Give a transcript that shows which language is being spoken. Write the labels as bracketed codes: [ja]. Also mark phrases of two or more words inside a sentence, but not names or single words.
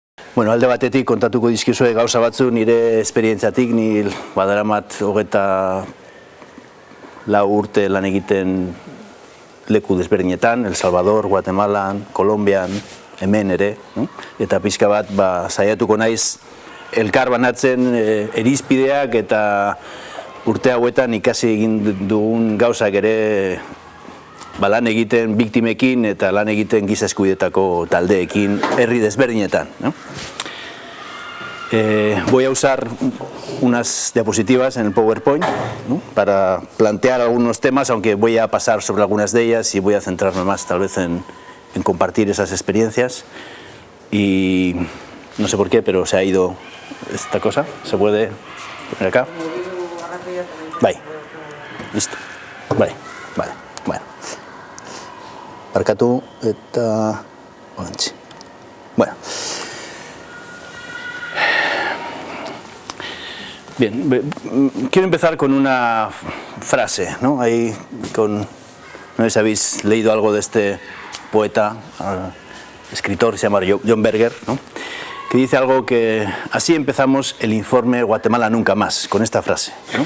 [eu] Bueno, alde batetik kontatuko dizkizue gauza batzu nire esperientziatik, ni badaramat 24 urte lan egiten leku desberdinetan, El Salvador, Guatemalan, Kolonbian, hemen ere, eta pixka bat saiatuko naiz elkar banatzen irizpideak eta urte hauetan ikasi egin dugun gauzak ere lan egiten biktimekin eta lan egiten giza eskubideetako taldeekin herri desberdinetan. [es] Voy a usar unas diapositivas en el PowerPoint, ¿no?, para plantear algunos temas, aunque voy a pasar sobre algunas de ellas y voy a centrarme más tal vez en compartir esas experiencias. Y no sé por qué, pero se ha ido esta cosa. ¿Se puede poner acá? Vale, listo. Vale, [eu] bueno. Barkatu eta oraintxe. [es] Bueno. Bien, quiero empezar con una frase, ¿no? Ahí no sé si habéis leído algo de este poeta, escritor, se llama John Berger, ¿no?, que dice algo que así empezamos el informe Guatemala nunca más, con esta frase, ¿no?